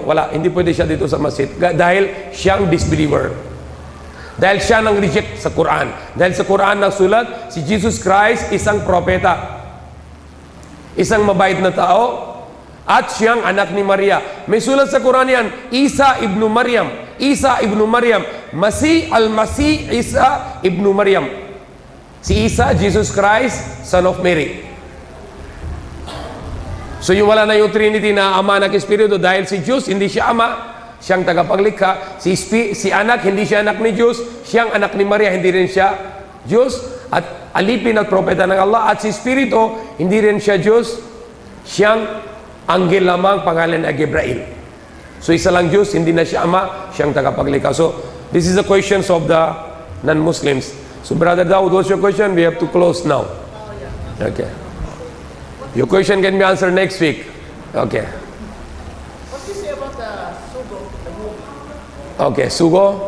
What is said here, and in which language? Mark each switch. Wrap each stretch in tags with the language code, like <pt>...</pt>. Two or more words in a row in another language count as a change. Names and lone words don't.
<tl>Wala, hindi pwede siya dito sa masjid dahil siyang disbeliever. Dahil siya nang reject sa Quran. Dahil sa Quran nagsulat, si Jesus Christ isang propeta. Isang mabait na tao at siyang anak ni Maria. May sulat sa Quran yan,</tl> <ar>عيسى ابن مريم. عيسى ابن مريم. مسيح المسيح عيسى ابن مريم.</ar> <tl>Si Isa,</tl> <en>Jesus Christ, son of Mary.</en> <tl>So yung wala na yung Trinity na Ama, Anak, Espiritu dahil si Diyos, hindi siya Ama, siyang tagapaglikha. Si anak, hindi siya anak ni Diyos. Siyang anak ni Maria, hindi rin siya Diyos. At alipin at propeta ng Allah. At si Espiritu, hindi rin siya Diyos. Siyang anghel lamang, pangalan na Gabriel. So isa lang Diyos, hindi na siya Ama, siyang tagapaglikha.</tl> <en>So this is the questions of the non-Muslims. So Brother Daud, what's your question? We have to close now. Okay. Your question can be answered next week. Okay. What do you say about the Sugo, the movie? Okay, Sugo?</en>